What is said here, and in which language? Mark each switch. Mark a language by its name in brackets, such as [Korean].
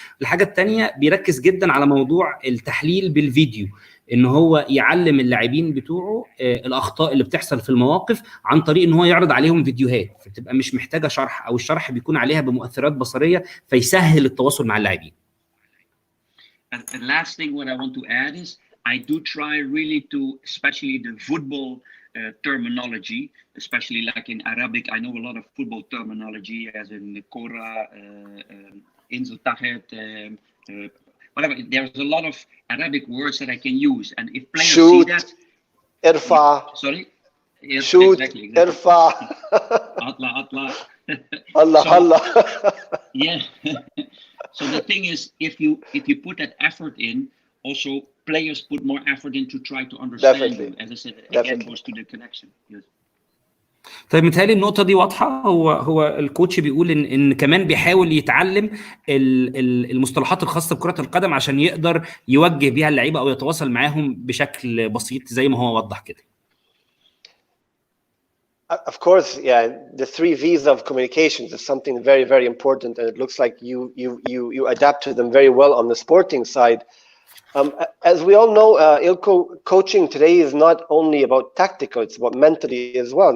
[Arabic] الحاجه الثانيه بيركز جدا على موضوع التحليل بالفيديو، ان هو يعلم اللاعبين بتوعه الاخطاء اللي بتحصل في المواقف عن طريق ان هو يعرض عليهم فيديوهات، فتبقى مش محتاجه شرح، او الشرح بيكون عليها بمؤثرات بصريه فيسهل التواصل مع اللاعبين. [English] And the last thing what I want to add is I do try really to, especially the football terminology, especially like in Arabic, I know a lot of football terminology, as in Kora, Inzel Tahet, whatever. There's a lot of Arabic words that I can use, and if players see that, [Arabic] ارفع. [English] Sorry. Yes, shoot. Exactly. [Arabic] ارفع. أطلع. Allah. [English] Yeah. So the thing is, if you put that effort in, also players put more effort in to try to understand Definitely. you. As I said, again Definitely. goes to the connection. Yes. [Arabic] طيب متهيألي النقطة دي واضحة. هو الكوتش بيقول إن كمان بيحاول يتعلم المصطلحات الخاصة بكرة القدم عشان يقدر يوجه بيها اللعيبة أو يتواصل معاهم بشكل بسيط زي ما هو وضح كده. [English] Of course, yeah. The 3 V's of communications is something very, very important, and it looks like you adapt to them very well on the sporting side. As we all know, Ilko, coaching today is not only about tactical; it's about mentally as well.